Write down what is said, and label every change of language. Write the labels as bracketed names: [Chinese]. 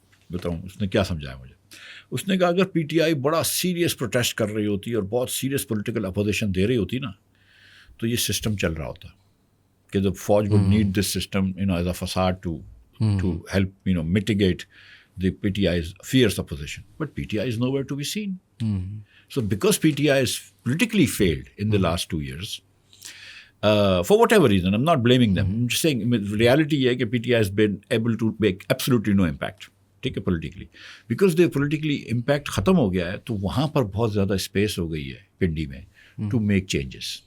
[Urdu] بتاؤں اس نے کیا سمجھایا مجھے. اس نے کہا اگر پی ٹی آئی بڑا سیریس پروٹیسٹ کر رہی ہوتی اور بہت سیریس پولیٹیکل اپوزیشن دے رہی ہوتی نا, تو یہ سسٹم چل رہا ہوتا کہ [English] the فوج would need this system as a facade to help mitigate the PTI's fierce opposition. But PTI is nowhere to be seen. So because PTI has politically failed in the last 2 years, for whatever reason, I'm not blaming them. I'm just saying reality [Urdu] یہ ہے کہ [English] PTI has been able to make absolutely no impact. [Urdu] ٹھیک ہے, politically. [English] Because the politically impact [Urdu] ختم ہو گیا ہے تو وہاں پر بہت زیادہ اسپیس ہو گئی ہے پنڈی میں [English] to make changes.